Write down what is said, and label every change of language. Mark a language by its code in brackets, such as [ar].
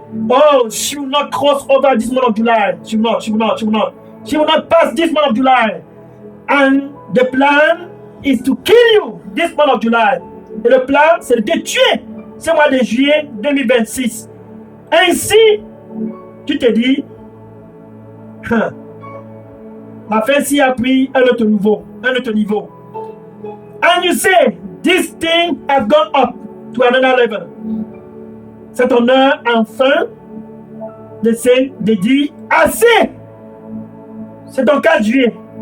[en] Oh, she will not cross over this month of July. She will not. She will not pass this month of July. And the plan is to kill you this month of July. [fr] Et le plan, c'est de tuer ce mois de juillet 2026. Ainsi, tu te dis, la fin s'y a pris un autre niveau. [en] And you say, this thing has gone up to another level. [fr] C'est ton heure enfin de dire assez. C'est ton 4 juillet.